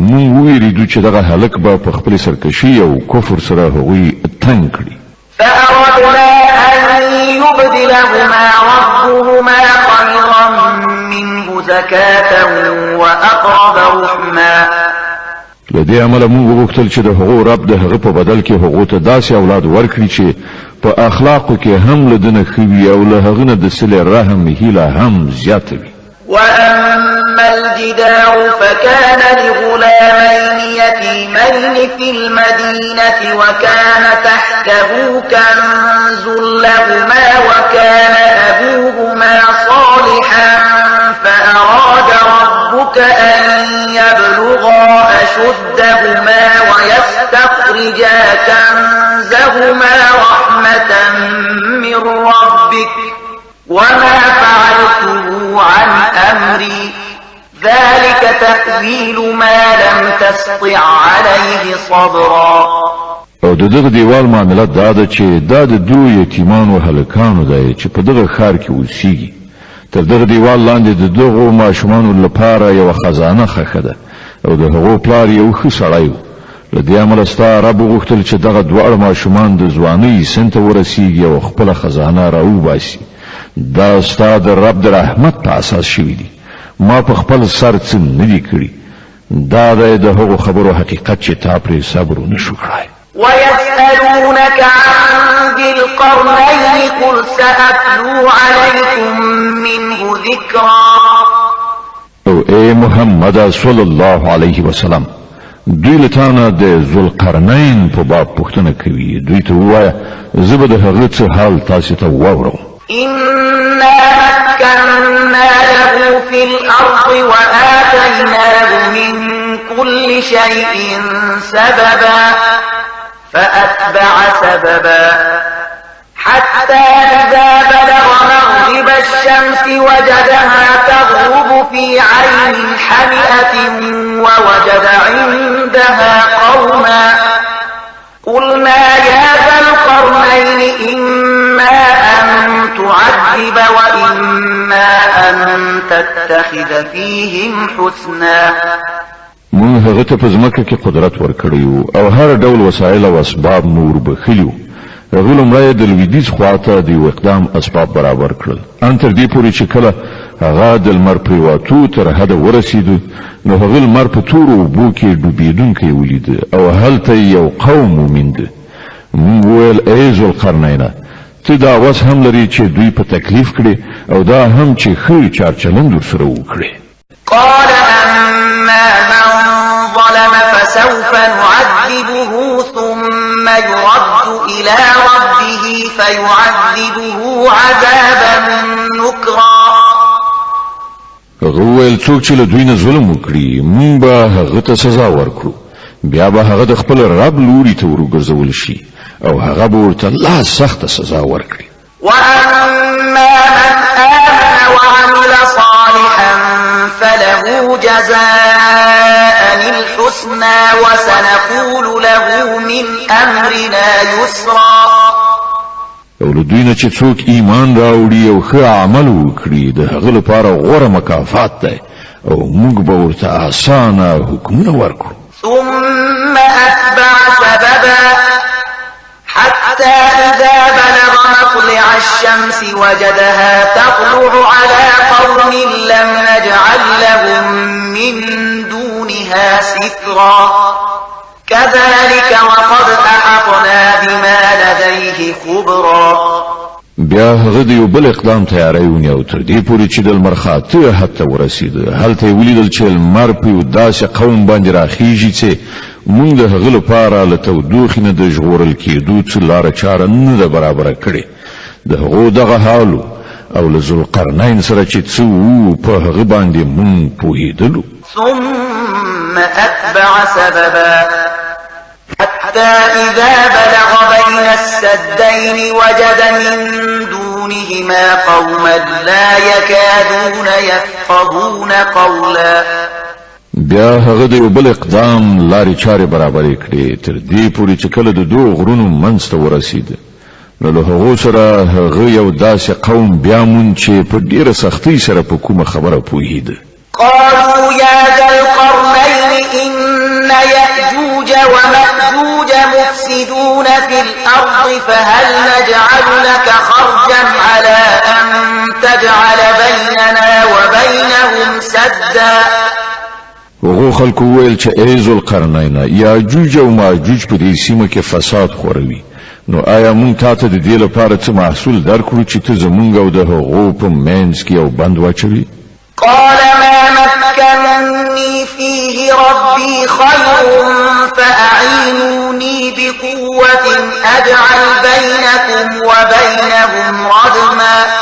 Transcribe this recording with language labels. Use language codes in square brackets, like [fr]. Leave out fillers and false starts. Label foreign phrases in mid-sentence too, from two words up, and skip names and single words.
[ps] موږ ویریدو چې دغه هلک به په خپلې سرکشي او کفر سره هغوی تنګ کړي. [ar] فأردنا أن يبدلهما ربهما خيرا منه زكاة وأقرب رحما. [ps] له دې امله موږ وغوښتل چې د هغو رب د هغه په بدل کې هغو ته داسې اولاد ورکړي چې په اخلاقو کې هم له ده نه ښه وي او له هغه نه د صلې رحم هیله هم زیاته وي. [ar] وأما الجدار فكان لغلامين يتيمين في المدينة وكان تحته كنز لهما وكان أبوهما صالحا فأراد ربك أن يبلغا أشدهما ويستخرجا كنزهما رحمة من ربك وما فعلته عن أمري ذلك تأويل ما لم تستطع عليه صبرا. [ps] او د دغه دیوال معاملات دا ده چې دا د دوه یتیمانو هلکانو دی چې په دغه ښار کې اوسیږي. تر دغه دیوال لاندې د دغو ماشومانو لپاره یوه خزانه ښخه ده او د هغو پلار یو ښه سړی و. له دې امله ستا رب وغوښتل چې دغه دواړه ماشومان د ځوانۍ سن ته ورسیږي او خپله خزانه راوباسي. دا ستا د رب د رحمت په اساس شوي دي. ما په خپل سر څه نه دي کړي. دا دی د هغو خبرو حقیقت چې تا پرې صبر ونه شو کړی. [ar] ويسألونك عن ذي القرنين قل سأتلو عليكم منه ذكرا. [ps] او ای محمد [ar] صلی الله علیه وسلم [ps] دوی له تانه د ذوالقرنین په باب پوښتنه کوي. دوی ته ووایه زه به د هغه څه حال تاسې ته واورم. [ar] إنا مكنا له في الأرض وآتيناه من كل شيء سببا فأتبع سببا حتى إذا بلغ مغرب الشمس وجدها تغرب في عين حمئة ووجد عندها قوما قلنا يا ذا القرنين إما أن تعذب وإما أن تتخذ فيهم حسنا. [ps] مون هغه ته په ځمکه کې قدرت ورکړیو او هر ډول وسایل او اسباب نور بخلیو. هغه لمړی د لویدیځ خواته د یو اقدام اسباب برابر کړل ان تر دې پورې چې کله هغه د لمر پریواتو تر حد ورسېد نو هغه لمر په تورو اوبو کې ډوبېدونکی ولید او هلته یو قوم وموند. موږ ویل ای ذوالقرنین ته دا اوس هم لري چې دوی په تکلیف کړي او دا هم چې ښه چارچلند ورسره وکړي. [ar] قال أما من ظلم فسوف نعذبه ثم يرد إلى ربه فيعذبه عذابا نكرا. [ps] هغه ویل څوک چې له دوی نه ظلم وکړي موږ به هغه ته سزا ورکړو بیا به هغه د خپل رب لوري ته ورګرځول شي او هغه به ورته لا سخته سزا ورکړي. [ar] وأما من آمن وعمل صالحا فله جزاء الحسنى وسنقول له من أمرنا يسرا. [ps] او له دوی نه چې څوک ایمان راوړي او ښه عمل وکړي د هغه لپاره غوره مکافات دی او موږ به ورته اسانه حکمونه ورکړو. [ar] ثم أتبع سببا حتى إذا بلغ مطلع الشمس وجدها تطلع على قوم لم نجعل لهم من دونها سترا كذلك وقد أحطنا بما لديه خبرا. [ps] بیا هغه د یو بل اقدام تیاری ونیو تر دې پورې چې د لمر خاته حتی ورسېد. هلته یې ولیدل چې لمر په یو داسې قوم باندې راخیږي چې موږ د هغه لپاره له تودوخې نه د ژغورل کېدو څه لاره چاره نه ده برابره کړې. د هغو دغه حال او له ذوالقرنین سره چې څه وو په هغه باندې موږ پوهېدلو. [ar] ثم أتبع سببا حتى إذا بلغ بين السدين وجد من دونهما قوما لا يكادون يفقهون قولا. [ps] بیا هغه د یو بل اقدام لارې چارې برابرې کړې تر دې پورې چې کله د دوه غرونو منځ ته ورسېد نو له هغو سره هغه یو داسې قوم بیا مون چې په ډېره سختۍ سره په کومه خبره پوهېده. [ar] قالوا يا ذا القرنين إن يأجوج ومأجوج مفسدون في الأرض فهل نجعل لك خرجا على أن تجعل بيننا وبينهم سدا. [ps] هغو خلکو ویل چې ای ذوالقرنین یاجوج او ماجوج په دې سیمه کې فساد خوروي نو آیا مونږ تاته د دې لپاره څه محصول درکړو چې ته زمونږ او د هغو په منځ کې یو بند واچوي؟ [ar] قال ما مكنني فيه ربي خير فأعينوني بقوة أجعل بينكم وبينهم ردما.